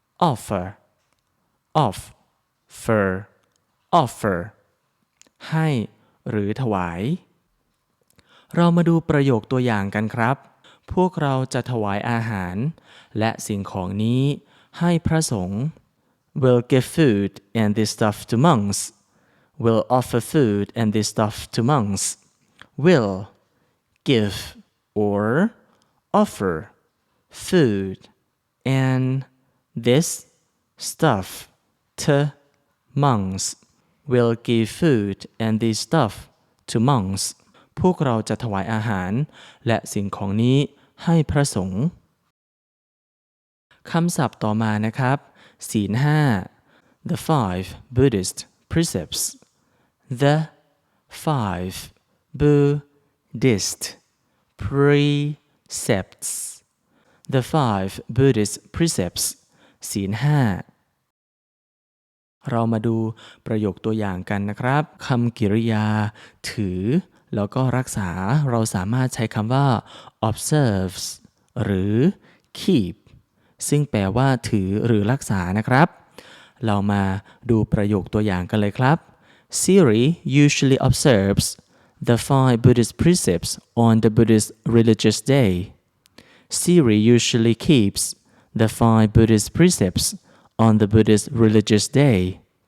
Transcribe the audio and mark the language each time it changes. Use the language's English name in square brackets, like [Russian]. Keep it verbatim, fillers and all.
[Thai] offer offer offer ให้หรือถวายเรามาดูประโยคตัวอย่างกันครับพวกเราจะถวายอาหารและสิ่งของนี้ให้พระสงฆ์ [English] We'll give food and this stuff to monks will offer food and this stuff to monks. Will, give or offer, food and this stuff to monks. Will give food and this stuff to monks. [Thai] พวกเราจะถวายอาหารและสิ่งของนี้ให้พระสงฆ์คำศัพท์ต่อมานะครับศีลห้า the five Buddhist precepts the five Buddhist precepts the five Buddhist precepts ศีลห้า เรามาดูประโยคตัวอย่างกันนะครับคำกริยาถือแล้วก็รักษาเราสามารถใช้คำว่า observes หรือ keep ซึ่งแปลว่าถือหรือรักษานะครับเรามาดูประโยคตัวอย่างกันเลยครับ [English] Siri usually observes the five Buddhist precepts on the Buddhist religious day. Siri usually keeps the five Buddhist precepts on the Buddhist religious day.